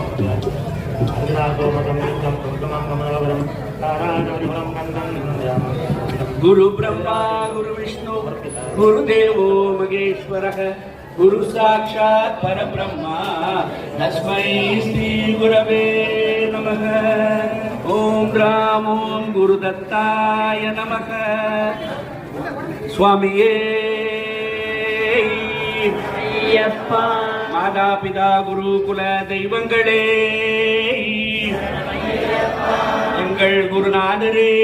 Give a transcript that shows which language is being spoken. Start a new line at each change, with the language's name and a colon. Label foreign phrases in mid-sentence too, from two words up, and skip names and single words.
Sanskrit: गुरु ब्रह्मा गुरु विष्णु गुरुदेवो महेश्वरः गुरु साक्षात् परब्रह्मा तस्मै श्री गुरवे नमः। ओम राम ओम गुरुदत्ताय नमः।
Tamil: स्वामिये ஐயப்பா மாதா பிதா குரு குல தெய்வங்களே எங்கள் குருநாதரே